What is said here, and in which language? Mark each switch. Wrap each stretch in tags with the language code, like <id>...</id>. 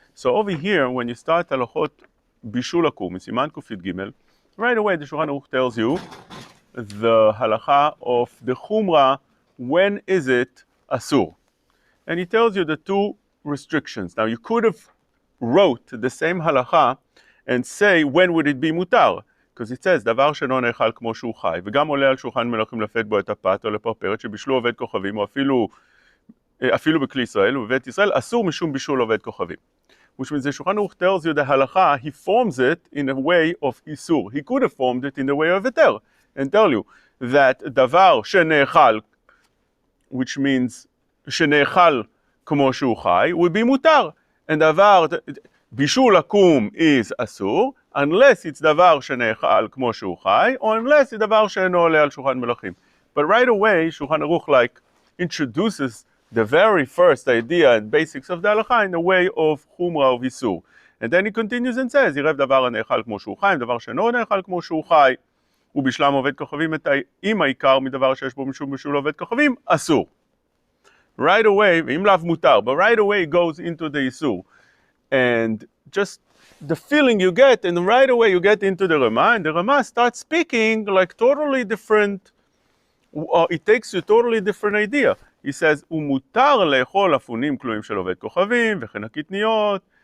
<en>So over here, when you start halachot Bishul Akum, Siman Kufit Gimel, right away the Shulchan Aruch tells you the halacha of the chumra, when is it asur? And he tells you the two restrictions. Now you could have wrote the same halacha and say when would it be mutar?</en> <he>Because it says, דבר שאינו נאכל כמו שהוא חי, וגם עולה על שולחן מלכים לפת בו את הפת או לפרפרת, שבישלו עובד כוכבים, או אפילו בכלי ישראל, ובבית ישראל, אסור משום בישול עובד כוכבים.</he> <en>Which means the Shulchan Aruch tells you the halacha, he forms it in a way of isur. He could have formed it in the way of heter, and tell you that</en> <he>דבר שנאכל,</he> <en>which means</en> <he>שנאכל כמו שהוא חי,</he> <en>would be mutar.</en> <he>And דבר, בישול עקום is אסור,</he> <en>unless it's</en> <he>דבר שנאכל כמו שהוא חי,</he> <en>or unless it's</en> <he>דבר שאינו עולה על שולחן מלכים.</he> <en>But right away, Shulchan Aruch like introduces the very first idea and basics of the halacha in the way of chumra of isur. And then he continues and says,</en> <he>ירב דבר הנאכל כמו שהוא חי, דבר שאינו נאכל כמו שהוא חי, ובשלם עובד כוכבים עם העיקר מדבר שיש בו משום בישול עובד כוכבים, אסור.</he> <en>Right away,</en> <he>ואם לאו מותר,</he> <en>but right away it goes into the isur. And just the feeling you get, and right away you get into the Rema, and the Rema starts speaking like totally different, it takes you totally different idea. He says,</en> <he>ומותר לאכול אפונים כלואים של עובד כוכבים, וכן הקטניות.</he>